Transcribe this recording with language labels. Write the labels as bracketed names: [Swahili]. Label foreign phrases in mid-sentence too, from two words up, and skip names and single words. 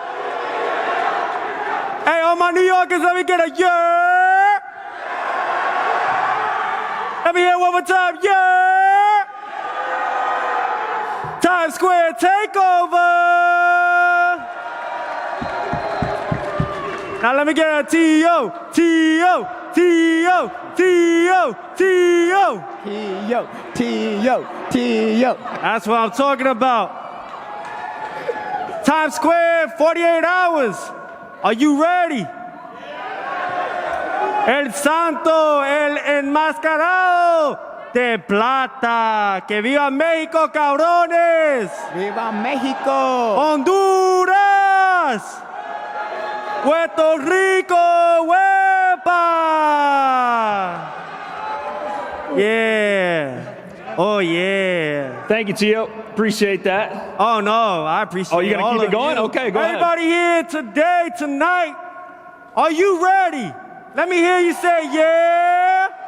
[English] Hey, all my New Yorkers, let me get a yeah. Let me hear it one more time, yeah. Times Square takeover. Now let me get a T-O, T-O, T-O, T-O, T-O. T-O, T-O, T-O. That's what I'm talking about. Times Square, 48 hours. Are you ready? [Spanish] El Santo, el enmascarado de plata. Que viva México, cabrones. ¡Viva México! Honduras. Puerto Rico, huepa. [English] Yeah. Oh, yeah. Thank you, Tio. Appreciate that. Oh, no, I appreciate it. Oh, you're going to keep it going? You. Okay, go Everybody here today, tonight, are you ready? Let me hear you say, yeah.